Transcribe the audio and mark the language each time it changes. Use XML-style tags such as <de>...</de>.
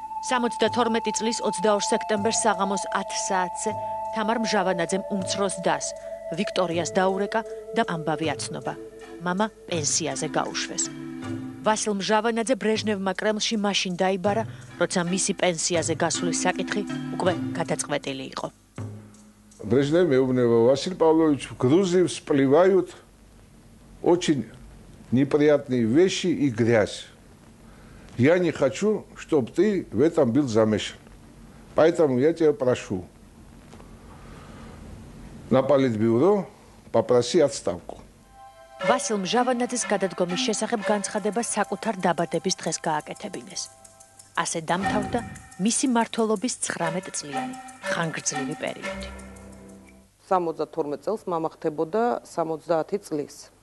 <ka>72 წლის 22 სექტემბერს საღამოს 10 საათზე თამარ მჟავანაძემ უმცროს დას, ვიქტორიას დაურეკა და ამბავი აცნობა. მამა პენსიაზე გაუშვეს. ვასილ მჟავანაძე ბრეჟნევმა კრემლში მაშინ დაიბარა, როცა მისი პენსიაზე гасуლის საკითხი უკვე გადაწყვეტილი იყო.</ka> <ru>Брежнев</ru> <ka>მეუბნება</ka> <ru>Василий Павлович, грузы всплывают очень неприятные вещи и грязь. Я не хочу, чтобы ты в этом был замешан. Поэтому я тебя прошу. На политбюро попроси отставку.</ru> <ka>ვასილ მჟავანაძის გადადგომის შესახებ განცხადება საკუთარ დაბადების დღეს გააკეთებინეს. ასე დამთავრდა მისი მმართველობის 19 წლიანი ხანგრძლივი პერიოდი. 72 წელს მამა ხდებოდა 70 წლის.</ka>